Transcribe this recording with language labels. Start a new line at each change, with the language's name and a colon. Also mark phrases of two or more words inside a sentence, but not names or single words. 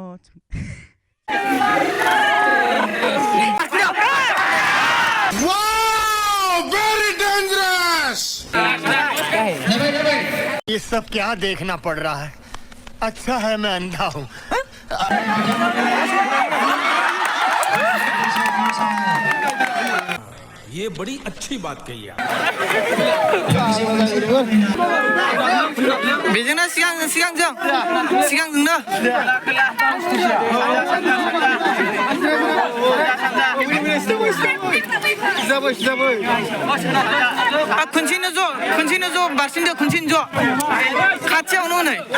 English: very dangerous.
Hindi: ये सब क्या देखना पड़ रहा है? अच्छा है मैं अंधा हूँ। ये बड़ी अच्छी बात कही है।
Bodo: बेजोंनो सिगांजोंनो खनसेनो ज' बारसिनदो खनसेनो ज' खाथियावनो नै